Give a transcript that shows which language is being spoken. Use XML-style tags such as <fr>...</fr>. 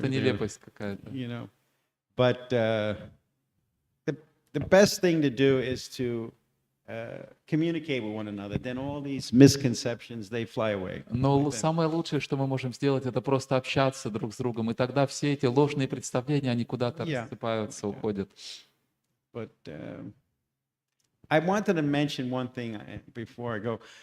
<en>absolutely ridiculous,</en> <ru>нелепость какая-то.</ru> <en>you know. But the best thing to do is to communicate with one another. Then all these misconceptions, they fly away.</en> <ru>Но самое лучшее, что мы можем сделать, это просто общаться друг с другом. И тогда все эти ложные представления, они куда-то</ru> <en>Yeah.</en> <ru>рассыпаются, уходят.</ru> <en>But I wanted to mention one thing before I go.</en>